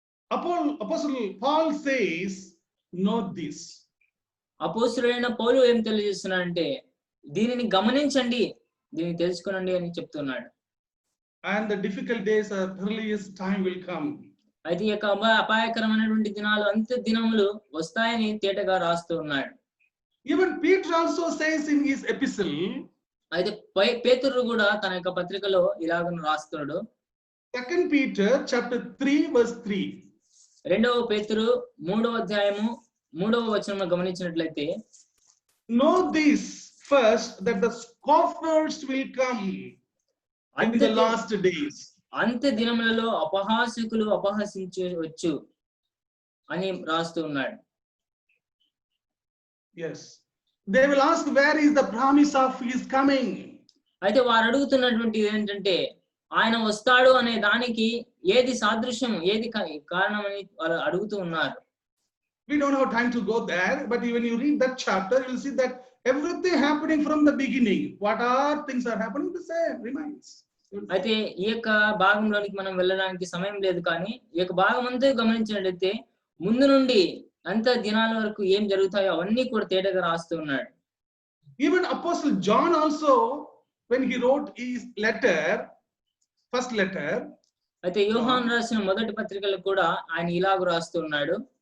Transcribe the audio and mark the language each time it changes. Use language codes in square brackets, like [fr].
[en] Apostle Paul says, know this. [te] అపోస్తలుడైన పౌలు ఏం తెలియజేస్తున్నాడంటే దీనిని గమనించండి, దీన్ని తెలుసుకోనండి అని చెప్తున్నాడు. [en] And the difficult days or earliest time will come. [te] అయితే ఈ యొక్క అపాయకరమైనటువంటి దినాలు అంత్య దినములు వస్తాయని తేటగా రాస్తూ ఉన్నాడు. [en] Even Peter also says in his epistle. [te] అయితే పేతురు కూడా తన యొక్క పత్రికలో ఇలాగ రాస్తున్నాడు. [en] 2 Peter chapter 3 verse 3. [te] 2వ పేతురు 3వ అధ్యాయము 3వ వచనంలో గమనించినట్లయితే [en] know this, first that the scoffers will come in the last days. [te] అంత్య దినములలో అపహాసకులు అపహసించవచ్చు అని రాస్తూ ఉన్నాడు. [en] Yes. They will ask, where is the promise of his coming? [te] అయితే వారు అడుగుతున్నటువంటి ఏంటంటే ఆయన వస్తాడు అనే దానికి ఏది సాదృశ్యం, ఏది కారణం అని వాళ్ళు అడుగుతూ ఉన్నారు. [en] We don't have time to go there, but when you read that chapter, you will see that everything happening from the beginning, what are things are happening, the same remains. [te] అయితే ఈ యొక్క భాగంలోనికి మనం వెళ్ళడానికి సమయం లేదు, కానీ ఈ యొక్క భాగం అంతా గమనించినట్లయితే ముందు నుండి అంత దినాల వరకు ఏం జరుగుతాయో అవన్నీ కూడా తేటగా రాస్తూ ఉన్నాడు. [en] Even Apostle John also, when he wrote his letter, first letter, [te] అయితే యోహాను రాసిన మొదటి పత్రికలో కూడా ఆయన ఇలాగ రాస్తూ ఉన్నాడు.